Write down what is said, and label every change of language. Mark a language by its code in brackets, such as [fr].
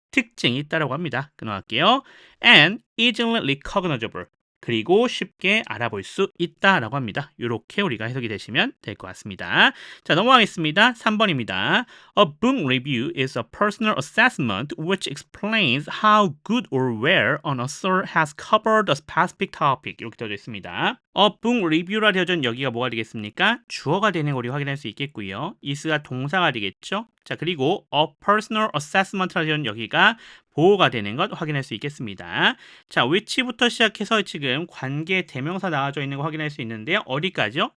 [ko] 특징이 있다라고 합니다. 끊어갈게요. [en] and easily recognizable, [ko] 그리고 쉽게 알아볼 수 있다라고 합니다. 이렇게 우리가 해석이 되시면 될 것 같습니다. 자, 넘어가겠습니다. 3번입니다. [en] A book review is a personal assessment which explains how good or well an author has covered a specific topic. [ko] 이렇게 되어져 있습니다. A book review라 되어져 있는 여기가 뭐가 되겠습니까? 주어가 되는 거 우리 확인할 수 있겠고요. is가 동사가 되겠죠. 자, 그리고 [en] a personal assessment [ko] 라는 여기가 보호가 되는 것 확인할 수 있겠습니다. 자, which부터 시작해서 지금 관계 대명사 나와져 있는 거 확인할 수 있는데요. 어디까지요?